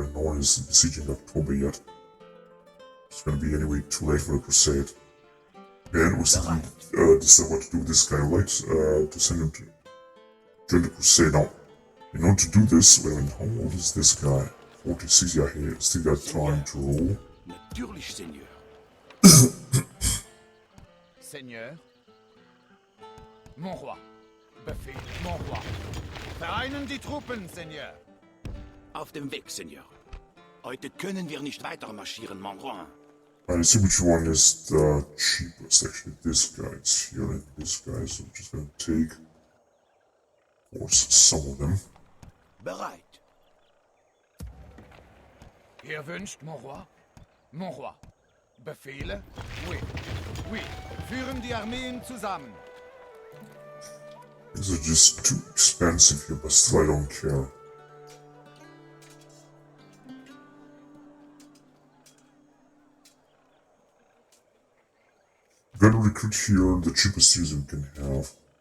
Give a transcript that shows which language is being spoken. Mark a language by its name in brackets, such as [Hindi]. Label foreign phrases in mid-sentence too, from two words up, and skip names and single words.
[English] And no one is besieging October yet. It's gonna be anyway too late for the Crusade. And we still decide what to do with this guy, right? To send him to join the Crusade. Now, in order to do this, wait a minute, how old is this guy? 46, yeah, he still got time to roll. [German] Natürlich, [French] Seigneur. Seigneur? Mon roi. Befehl, mon roi. [German] Vereinen die Truppen, Seigneur. Auf dem Weg, Seigneur. Heute können wir nicht weiter marschieren, [French] mon roi. [English] I see which one is the cheapest, actually. This guy is here and this guy, so I'm just gonna take, of course, some of them. [German] Bereit. Ihr wünscht, [French] mon roi? Mon roi. Befehle? Oui. Oui. [German] Führen die Armeen zusammen. [English] These are just too expensive here, but still I don't care. We're gonna recruit here the cheapest user we can have.